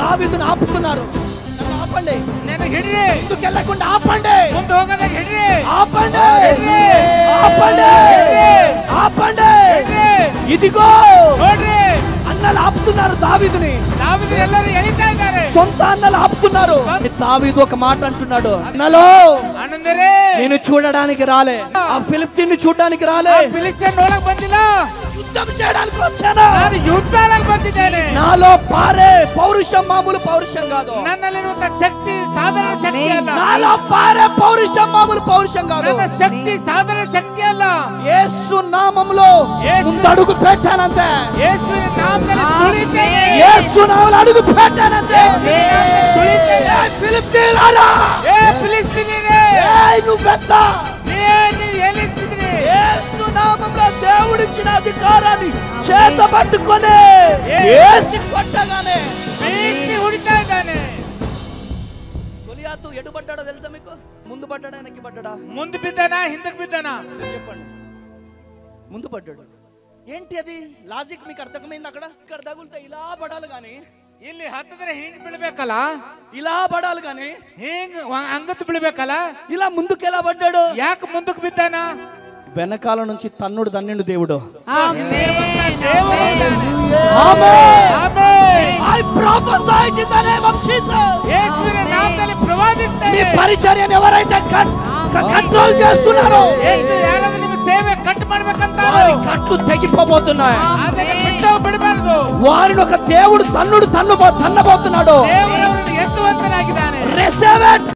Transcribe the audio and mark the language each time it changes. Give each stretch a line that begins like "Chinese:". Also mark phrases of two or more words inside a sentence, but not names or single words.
Telugu: దావీదును ఆపుతున్నారు. ఆపండి,
Kannada: నేను ಹಿಡ್ರಿ,
Telugu: ముందుకు వెళ్ళకుండా ఆపండి,
Kannada: ముందు ಹೋಗದೆ ಹಿಡ್ರಿ,
Telugu: ఆపండి, ఆపండి, ఆపండి. ఇదిగో
Kannada: ನೋಡ್ರಿ,
Telugu: అన్నలు ఆపుతున్నారు దావీదుని.
Kannada: దావీదు ಎಲ್ಲರೂ ಎಳಿತಾ ಇದ್ದಾರೆ,
Telugu: సొంత అన్నలు ఆపుతున్నారు. దావీదు ఒక మాట అంటున్నాడు, అన్నలో అనందరే నేను చూడడానికి రాలే, ఆ ఫిలిస్తీన్ని చూడడానికి రాలే,
Kannada: ఫిలిస్తీన్ ನೋಡಕ್ ಬಂದಿಲ್ಲ,
Telugu: యుద్ధం చేయడానికి వచ్చాను.
Kannada: ನಾನು ಯುದ್ಧಕ್ಕೆ ಬಂದಿದ್ದೇನೆ.
Telugu: నాలో పారే పౌరుషం మామూలు పౌరుషం కాదు,
Kannada: ನನ್ನಲ್ಲಿರುವಂತ ಶಕ್ತಿ ಸಾಧಾರಣ ಶಕ್ತಿ ಅಲ್ಲ,
Telugu: నాలో పారే పౌరుషం మామూలు పౌరుషం కాదు,
Kannada: ನನ್ನ ಶಕ್ತಿ ಸಾಧಾರಣ ಶಕ್ತಿ ಅಲ್ಲ.
Telugu: యేసు నామములో ముందడుగు పెట్టానంతే,
Kannada: ಯೇಸುವಿನ ನಾಮದಲ್ಲಿ ತುಳಿತೇನೆ,
Telugu: యేసు నామములో అడుగు పెట్టానంతే.
Kannada: ತುಳಿತೇನೆ.
Telugu: ఫిలిస్తీయులారా,
Kannada: ಏ ಫಿಲಿಸ್ತೀನಿಯರೇ,
Telugu: నువ్వెంత
Kannada: ನೀವು ಎಲ್ಲಿದ್ದೀರಿ?
Telugu: యేసు నామములో దేవుడిచ్చిన అధికారాన్ని చేత పట్టుకొని యేసు కొట్టగానే
Kannada: ಬೀಸಿ ಹೊಡಿತಾ ಇದ್ದಾನೆ.
Telugu: గొలియాతు ఎటు పడ్డాడో తెలుసా మీకు? ముందు పడ్డాడా వెనక్కి పడ్డాడా?
Kannada: ಮುಂದೆ ಬಿದ್ದಾನ ಹಿಂದಕ್ಕೆ ಬಿದ್ದಾನ?
Telugu: చెప్పండి. ముందు పడ్డాడు. ఏంటి అది లాజిక్ మీకు అర్థమైంది? అక్కడ ఇక్కడ తగులుతా ఇలా పడాలి గాని,
Kannada: ಇಲ್ಲಿ ಹತ್ತಿದ್ರೆ ಹಿಂಗ್ ಬೀಳ್ಬೇಕಲ್ಲ,
Telugu: ఇలా పడాలి గాని
Kannada: ಹಿಂಗ್ ಅಂಗತ್ತು ಬೀಳ್ಬೇಕಲ್ಲ,
Telugu: ఇలా ముందుకు ఎలా పడ్డాడు?
Kannada: ಯಾಕೆ ಮುಂದಕ್ಕೆ ಬಿದ್ದಾನ?
Telugu: వెనకాల నుంచి తన్నుడు తన్నిండు దేవుడు.
Kannada: ಯೇಸುವಿನ ನಾಮದಲ್ಲಿ ಪ್ರವಾದಿಸ್ತೇನೆ.
Telugu: మీ పరిచర్యను ఎవరైతే కంట్రోల్ చేస్తున్నారో,
Kannada: ಯಾರಾದ್ರೂ ನಿಮ್ಮ ಸೇವೆ ಕಟ್ ಮಾಡ್ಬೇಕಂತಾರೋ
Telugu: వారి కట్లు తెగిపోబోతున్నాయి.
Kannada: ಅದಕ್ಕೆ ಬಿಟ್ಟು ಬಿಡಬಾರದು.
Telugu: వారిని ఒక దేవుడు తన్నబోతున్నాడు.
Kannada: ದೇವರು ಎತ್ತುವಂತನಾಗಿದ್ದಾನೆ.
English: receive it.